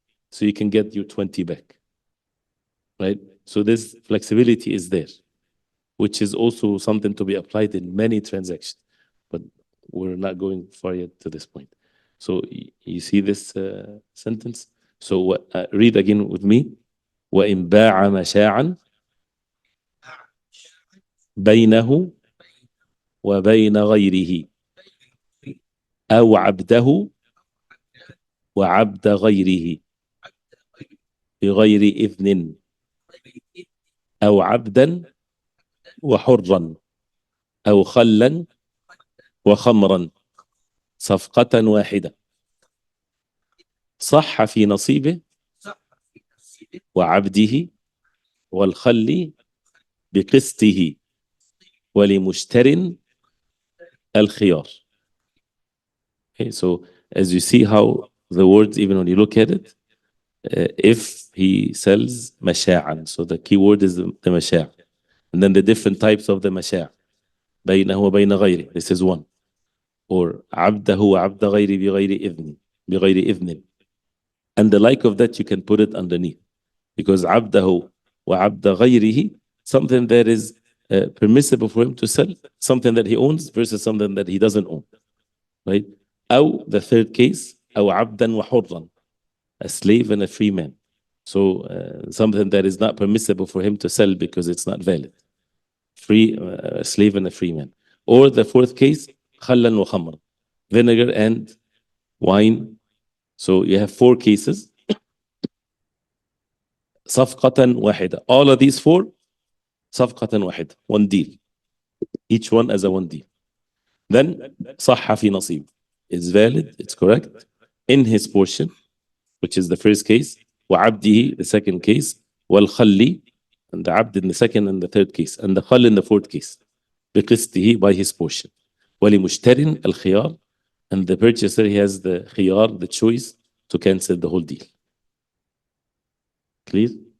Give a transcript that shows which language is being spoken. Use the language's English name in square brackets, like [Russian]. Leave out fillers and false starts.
[English] So you can get your 20 back, right? So this flexibility is there, which is also something to be applied in many transactions. But we're not going far yet to this point. So you see this sentence? So read again with me. [Arabic] وَإِنْ بَاعَ مَشَاعًا بَيْنَهُ وَبَيْنَ غَيْرِهِ أو عبده وعبد غيره بغير إذن أو عبدا وحرا أو خلا وخمرا صفقة واحدة صح في نصيبه وعبده والخل بقسطه ولمشتر الخيار. [English] Okay, so as you see how the words, even when you look at it, if he sells masha'an, so the key word is the masha', and then the different types of the masha', [Arabic] بينه وبين غيره, [English] this is one, or [Arabic] عبده وعبد غيره بغير إذن, [English] and the like of that you can put it underneath, because [Arabic] عبده وعبد غيره, [English] something that is permissible for him to sell, something that he owns versus something that he doesn't own, right? أو the third case, [Arabic] أو عبدا وحرا, [English] a slave and a free man. So something that is not permissible for him to sell because it's not valid. A slave and a free man. Or the fourth case, [Arabic] خلا وخمر, [English] vinegar and wine. So you have four cases. [Arabic] صفقة واحدة. [English] All of these four, [Arabic] صفقة واحدة, [English] one deal. Each one as a one deal. Then [Arabic] صح في نصيب. [English] It's valid, it's correct, in his portion, which is the first case, وعبده, the second case, والخلي, and the abd in the second and the third case, and the khal in the fourth case. [Arabic] بقسطه [English] by his portion. [Arabic] ولمشتر الخيار, [English] and the purchaser, he has the خيار, the choice to cancel the whole deal. Clear?